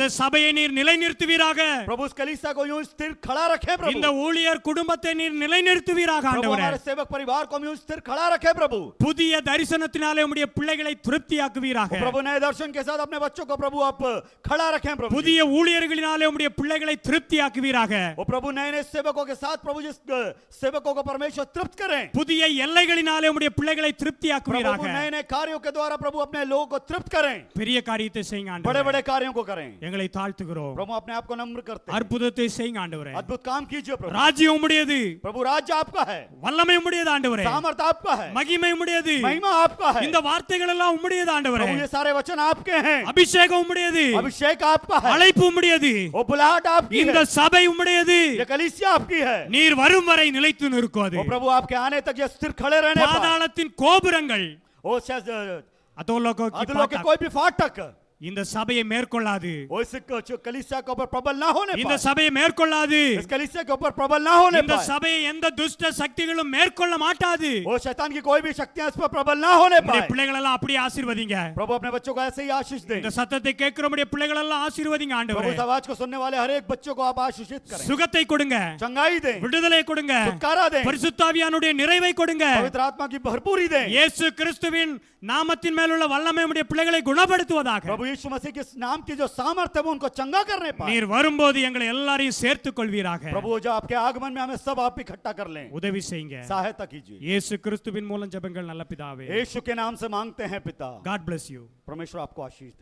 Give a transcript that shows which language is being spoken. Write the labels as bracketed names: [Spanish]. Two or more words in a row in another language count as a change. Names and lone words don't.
[Tamil] இந்த சபையை நீர் நிலைநிறுத்துவீராக. [Hindi] प्रभु उस कलीसिया को यूं स्थिर खड़ा रखे प्रभु। [Tamil] இந்த ஊழியர் குடும்பத்தை நீர் நிலைநிறுத்துவீராக [Hindi] प्रभु [Tamil] ஆண்டவரே. [Hindi] हमारे सेवक परिवार को यूं स्थिर खड़ा रखे प्रभु। [Tamil] புதிய தரிசனத்தினாலே உம்முடைய பிள்ளைகளை திருப்தியாக்குவீராக. [Hindi] प्रभु नए दर्शन के साथ अपने बच्चों को प्रभु आप खड़ा रखें प्रभु जी। [Tamil] புதிய ஊழியர்களினாலே உம்முடைய பிள்ளைகளை திருப்தியாக்குவீராக. [Hindi] वो प्रभु नए नए सेवकों के साथ प्रभु जिस सेवकों को परमेश्वर तृप्त करें। [Tamil] புதிய எல்லைகளினாலே உம்முடைய பிள்ளைகளை [Hindi] प्रभु [Tamil] திருப்தியாக்குவீராக. [Hindi] नए नए कार्यों के द्वारा प्रभु अपने लोगों को तृप्त करें। [Tamil] பெரிய காரியத்தை செய்யுங்க [Hindi] बड़े [Tamil] ஆண்டவரே. [Hindi] बड़े कार्यों को करें। [Tamil] எங்களை தாழ்த்துகிறோம். [Hindi] प्रभु अपने आप को नम्र करते हैं। [Tamil] அற்புதத்தை செய்யுங்க ஆண்டவரே. [Hindi] अद्भुत काम कीजिए प्रभु। [Tamil] ராஜ்யம் உம்முடையது. [Hindi] प्रभु राज्य आपका है। [Tamil] வல்லமை உம்முடையது ஆண்டவரே. [Hindi] सामर्थ आपका है। [Tamil] மகிமை உம்முடையது. [Hindi] महिमा आपका है। [Tamil] இந்த வார்த்தைகள் எல்லாம் உம்முடையது ஆண்டவரே. [Hindi] प्रभु ये सारे वचन आपके हैं। [Tamil] அபிஷேகம் உம்முடையது. [Hindi] अभिषेक आपका है। [Tamil] அழைப்பு உம்முடையது. [Hindi] वो बुलाहट आपकी [Tamil] இந்த [Hindi] है। [Tamil] சபை உம்முடையது. [Hindi] ये कलीसिया आपकी है। [Tamil] நீர் வரும் வரை நிலைத்து நிற்கும் [Hindi] वो प्रभु आपके आने तक ये स्थिर खड़े रहने पाए। [Tamil] பாதாளத்தின் கோபுரங்கள் [Hindi] वो [Tamil] அதோலோகோ [Hindi] अधोलोक के कोई भी फाटक [Tamil] இந்த சபையை மேற்கொள்ளாது. [Hindi] वो इस कलीसिया के ऊपर प्रबल ना होने [Tamil] இந்த [Hindi] पाए। [Tamil] சபையை மேற்கொள்ளாது. [Hindi] इस कलीसिया के ऊपर प्रबल ना होने [Tamil] இந்த [Hindi] पाए। [Tamil] சபையை எந்த துஷ்ட சக்திகளும் மேற்கொள்ள மாட்டாது. [Hindi] वो शैतान की कोई भी शक्तियां इस पर प्रबल ना होने [Tamil] நம்முடைய [Hindi] पाए। [Tamil] பிள்ளைகள் எல்லாம் அப்படியே ஆசீர்வதிங்க. [Hindi] प्रभु अपने बच्चों को ऐसे ही आशीष दें। [Tamil] இந்த சத்தத்தை கேட்கிற நம்முடைய பிள்ளைகள் எல்லாம் ஆசீர்வதிங்க [Hindi] प्रभु [Tamil] ஆண்டவரே. [Hindi] इस आवाज को सुनने वाले हर एक बच्चों को आप आशीषित करें। [Tamil] சுகத்தை கொடுங்க. [Hindi] चंगाई दें। [Tamil] விடுதலை கொடுங்க. [Hindi] छुटकारा दें। [Tamil] பரிசுத்த ஆவியானுடைய நிறைவை கொடுங்க. [Hindi] पवित्र आत्मा की भरपूरी दें। [Tamil] இயேசு கிறிஸ்துவின் நாமத்தின் மேலுள்ள வல்லமை நம்முடைய பிள்ளைகளை குணப்படுத்துவதாக. [Hindi] प्रभु यीशु मसीह के नाम की जो सामर्थ्य है वो उनको चंगा करने पाए। [Tamil] நீர் வரும்போது எங்களை எல்லாரையும் சேர்த்துக் கொள்வீராக. [Hindi] प्रभु जो आपके आगमन में हमें सब आप इकट्ठा कर लें। [Tamil] உதவி செய்யுங்க. [Hindi] सहायता कीजिए। [Tamil] இயேசு கிறிஸ்துவின் மூலம் ஜெபங்கள் நல்ல பிதாவே. [Hindi] यीशु के नाम से मांगते हैं पिता। [English] God bless you. [Hindi] परमेश्वर आपको आशीष दे।